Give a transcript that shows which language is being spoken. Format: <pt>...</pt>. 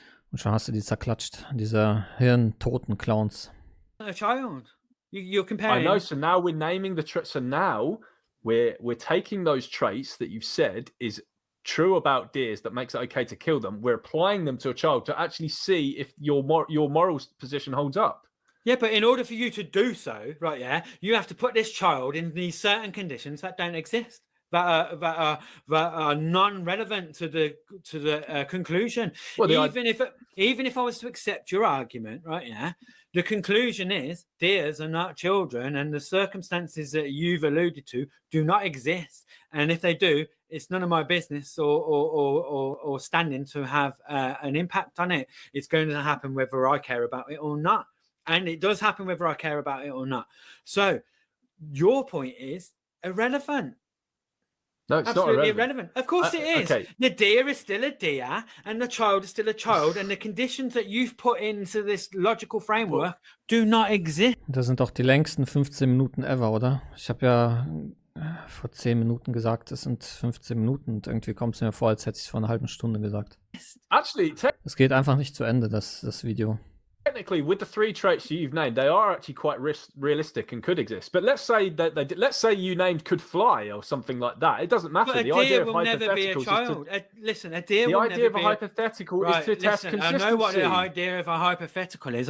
<de>Und schon hast du die zerklatscht, diese hirntoten Clowns.</de> <en>A child. You're comparing. I know, so now we're naming the traits. So now we're taking those traits that you've said is true about deers that makes it okay to kill them. We're applying them to a child to actually see if your moral position holds up. Yeah, but in order for you to do so, right, yeah, you have to put this child in these certain conditions that don't exist. That are non-relevant to the conclusion. Well, even if I was to accept your argument, right? Yeah, the conclusion is deers are not children, and the circumstances that you've alluded to do not exist. And if they do, it's none of my business or standing to have an impact on it. It's going to happen whether I care about it or not, and it does happen whether I care about it or not. So your point is irrelevant. No, it's absolutely not irrelevant. Of course it is. Okay. The deer is still a deer, and the child is still a child, and the conditions that you've put into this logical framework do not exist.</en> <de>Das sind doch die längsten 15 Minuten ever, oder? Ich habe ja vor 10 Minuten gesagt, es sind 15 Minuten, und irgendwie kommt es mir vor, als hätte ich es vor einer halben Stunde gesagt.</de> <en>Actually,</en> <de>es geht einfach nicht zu Ende, das Video.</de> <en>Technically, with the 3 traits you've named, they are actually quite realistic and could exist. But let's say that let's say you named could fly or something like that. It doesn't matter. But the idea of will never be a child. Listen, a deer will never be. The idea of a hypothetical is to test consistency. I know what the idea of a hypothetical is.</en>